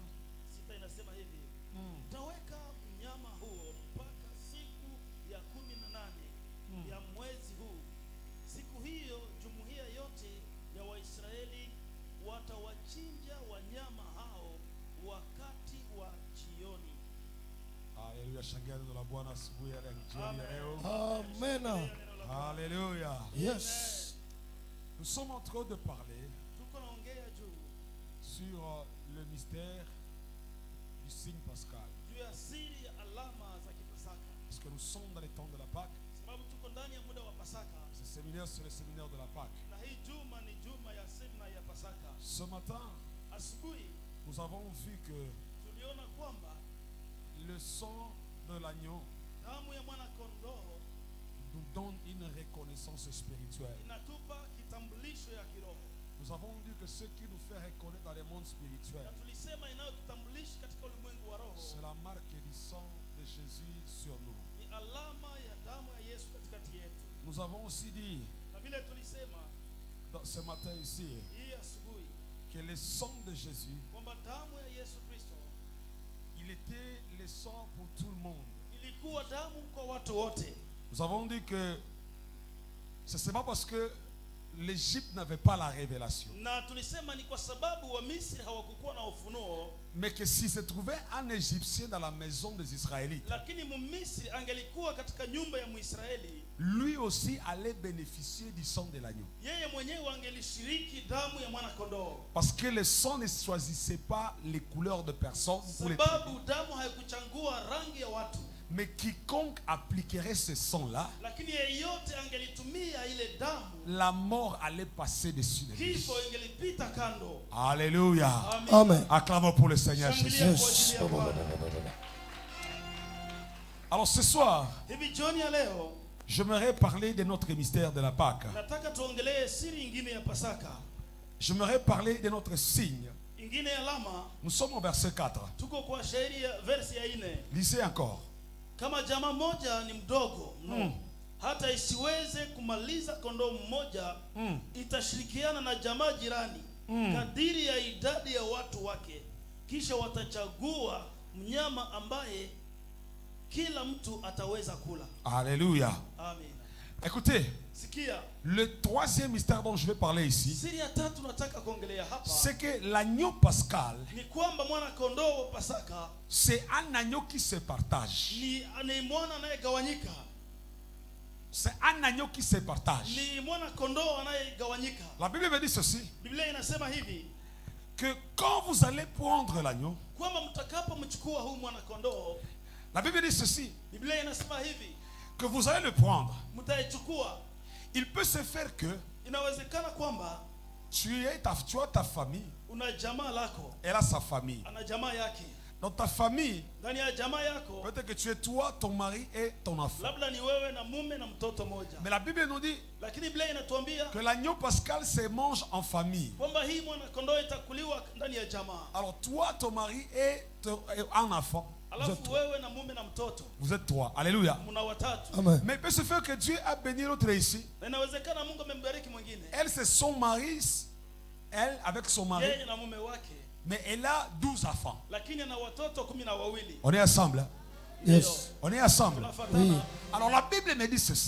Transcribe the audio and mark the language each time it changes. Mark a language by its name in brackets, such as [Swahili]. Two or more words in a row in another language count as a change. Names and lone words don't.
[Swahili] Sita inasema hivi, taweka mnyama huo mpaka siku ya 18 ya mwezi huu. Siku hiyo jumuiya yote ya Waisraeli watawachinja wanyama hao wakati wa jioni. Alléluia, shangilia neno la Bwana asubuhi ya jioni ya leo. Amen. Alléluia. Yes. [French] Nous sommes en train de parler [Swahili] Tuko naongea juu [French] sur le mystère du signe pascal. [Swahili] juu ya siri ya alama za Kipasaka, [French] Parce que nous sommes dans les temps de la Pâque. [Swahili] sababu tuko ndani ya muda wa Pasaka, [French] Ce séminaire, c'est le séminaire de la Pâque. [Swahili] na hii juma ni juma ya semina ya Pasaka. [French] Ce matin, [Swahili] Asubuhi [French] nous avons vu que [Swahili] tuliona kwamba [French] le sang de l'agneau [Swahili] damu ya mwana kondoo [French] nous donne une reconnaissance spirituelle. [Swahili] inatupa kitambulisho ya kiroho, [French] Nous avons dit que ce qui nous fait reconnaître dans le monde spirituel, [Swahili] na tulisema inayotutambulisha katika ulimwengu wa roho [French] c'est la marque du sang de Jésus sur nous. [Swahili] ni alama ya damu ya Yesu katikati yetu. [French] Nous avons aussi dit [Swahili] Na vile tulisema [French] ce matin ici [Swahili] hii asubuhi [French] que le sang de Jésus, [Swahili] kwamba damu ya Yesu Kristo [French] il était le sang pour tout le monde. [Swahili] ilikuwa damu kwa watu wote. [French] Nous avons dit que ce n'est pas parce que l'Égypte n'avait pas la révélation, [Swahili] Na tulisema ni kwa sababu wa Misri hawakukuwa na ufunuo, [French] mais que s'il se trouvait un Égyptien dans la maison des Israélites, [Swahili] lakini Mmisri angelikuwa katika nyumba ya Mwisraeli, [French] lui aussi allait bénéficier du sang de l'agneau. [Swahili] yeye mwenyewe angelishiriki damu ya mwana kondoo, [French] Parce que le sang ne choisissait pas les couleurs de personnes pour les tribus. [Swahili] sababu damu haikuchangua rangi ya watu, [French] Mais quiconque appliquerait ce sang-là, [Swahili] lakini yeyote angelitumia ile damu, [French] la mort allait passer dessus de lui. [Swahili] kifo ingelipita kando. Alléluia. Amen. Amen. [French] Acclamons pour le Seigneur Jésus. [Swahili] Shangilia kwa Yes. ajili ya Bwana. [French] Alors ce soir, [Swahili] Hivi jioni ya leo [French] j'aimerais parler de notre mystère de la Pâque. [Swahili] nataka tuongelee siri ingine ya Pasaka, [French] J'aimerais parler de notre signe. [Swahili] ingine ya alama. [French] Nous sommes au verset 4. [Swahili] Tuko kwa shairi ya versi ya 4. [French] Lisez encore. [Swahili] Kama jamaa moja ni mdogo mno, hata isiweze kumaliza kondoo mmoja, itashirikiana na jamaa jirani kadiri ya idadi ya watu wake, kisha watachagua mnyama ambaye kila mtu ataweza kula. Alléluia. Amen. [French] Écoutez, [Swahili] Sikia, [French] le troisième mystère dont je vais parler ici, [Swahili] siri ya tatu nataka kuongelea hapa [French] c'est que l'agneau pascal, [Swahili] ni kwamba mwana kondoo wa Pasaka [French] c'est un agneau qui se partage. [Swahili] ni mwana anayegawanyika, [French] C'est un agneau qui se partage. [Swahili] ni mwana kondoo anayegawanyika. [French] La Bible me dit ceci, [Swahili] Biblia inasema hivi [French] que quand vous allez prendre l'agneau, [Swahili] kwamba mtakapomchukua huyu mwana kondoo, [French] la Bible dit ceci, [Swahili] Biblia inasema hivi, [French] que vous allez le prendre. [Swahili] mtaichukua. [French] Il peut se faire que [Swahili] Inawezekana kwamba [French] tu as ta famille, [Swahili] una jamaa lako, [French] elle a sa famille. [Swahili] ana jamaa yake. [French] Dans ta famille, [Swahili] Ndani ya jamaa yako [French] peut-être que tu es toi, ton mari et ton enfant. [Swahili] labda ni wewe na mume na mtoto moja, [French] Mais la Bible nous dit [Swahili] lakini Biblia inatuambia [French] que l'agneau pascal se mange en famille. [Swahili] kwamba hii mwana kondoo itakuliwa ndani ya jamaa. [French] Alors toi, ton mari et un enfant, [Swahili] Alafu wewe na mume na mtoto [French] vous êtes trois. Alléluia. [Swahili] mna watatu. Amen. [French] Mais il peut se faire que Dieu a béni l'autre ici. [Swahili] Na inawezekana Mungu amembariki mwingine, [French] Elle, c'est son mari, elle avec son mari, [Swahili] yeye na mume wake, [French] mais elle a 12 enfants. [Swahili] lakini ana watoto 12. [French] On est ensemble. Hein? Yes. On est ensemble. [Swahili] Tunafuatana. Oui. [French] Alors la Bible me dit ceci,